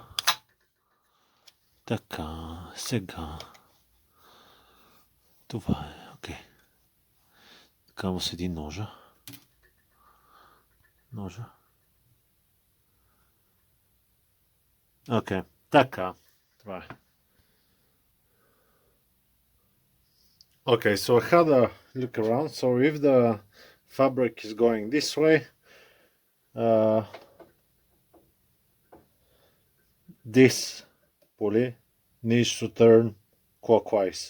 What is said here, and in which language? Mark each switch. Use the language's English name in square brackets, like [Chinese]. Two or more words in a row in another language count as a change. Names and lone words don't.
[Bulgarian] Така, сега. Това е, окей. Така му седи ножа. Окей, така. Това е. [English] Okay, so I had a look around. So if the fabric is going this way, this pulley needs to turn clockwise.